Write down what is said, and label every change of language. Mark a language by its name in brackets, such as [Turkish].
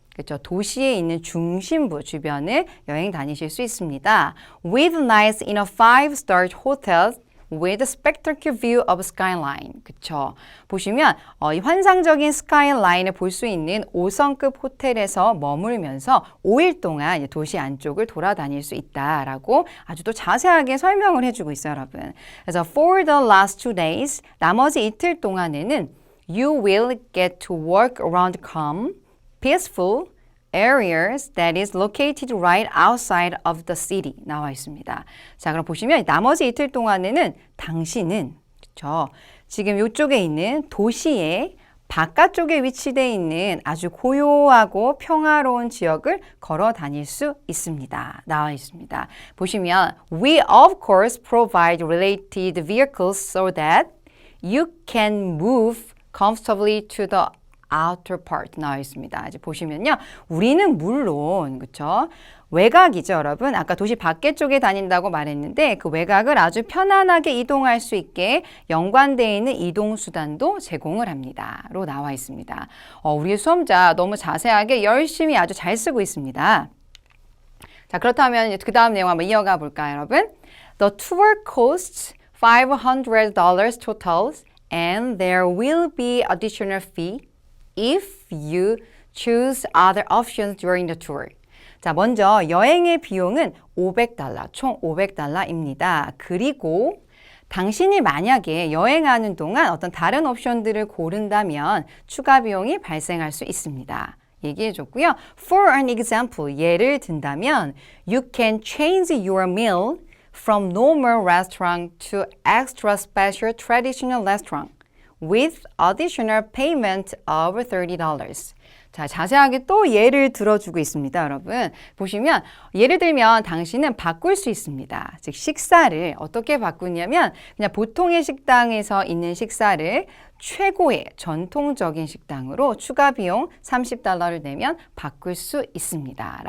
[Korean] 그렇죠. 도시에 있는 중심부 주변을 여행 다니실 수 있습니다. [English] With nights in a 5-star hotel with a spectacular view of skyline. [Korean] 그렇죠. 보시면 이 환상적인 스카이라인을 볼 수 있는 5성급 호텔에서 머물면서 5일 동안 도시 안쪽을 돌아다닐 수 있다라고 아주 또 자세하게 설명을 해주고 있어요, 여러분. [English] 그래서 for the last 2 days, [Korean] 나머지 이틀 동안에는 [English] you will get to walk around calm, peaceful areas that is located right outside of the city [Korean] 나와 있습니다. 자, 그럼 보시면 나머지 이틀 동안에는 당신은 그렇죠? 지금 이쪽에 있는 도시의 바깥쪽에 위치되어 있는 아주 고요하고 평화로운 지역을 걸어 다닐 수 있습니다. 나와 있습니다. [English] 보시면 we of course provide related vehicles so that you can move comfortably to the outer part [Korean] 나와 있습니다. 이제 보시면요. 우리는 물론 그렇죠? 외곽이죠, 여러분. 아까 도시 밖에 쪽에 다닌다고 말했는데 그 외곽을 아주 편안하게 이동할 수 있게 연관되어 있는 이동 수단도 제공을 합니다. 로 나와 있습니다. 우리 수험자 너무 자세하게 열심히 아주 잘 쓰고 있습니다. 자, 그렇다면 그 다음 내용 한번 이어가 볼까요, 여러분? [English] The tour costs $500 total and there will be additional fee if you choose other options during the tour. [Korean] 자, 먼저 여행의 비용은 $500, 총 $500입니다. 그리고 당신이 만약에 여행하는 동안 어떤 다른 옵션들을 고른다면 추가 비용이 발생할 수 있습니다. 얘기해 줬고요. [English] For an example, [Korean] 예를 든다면 [English] You can change your meal from normal restaurant to extra special traditional restaurant with additional payment of $30. [Korean] 자, 자세하게 또 예를 들어주고 있습니다, 여러분. 보시면 예를 들면 당신은 바꿀 수 있습니다. 즉 식사를 어떻게 바꾸냐면 그냥 보통의 식당에서 있는 식사를 최고의 전통적인 식당으로 추가 비용 $30를 내면 바꿀 수 있습니다.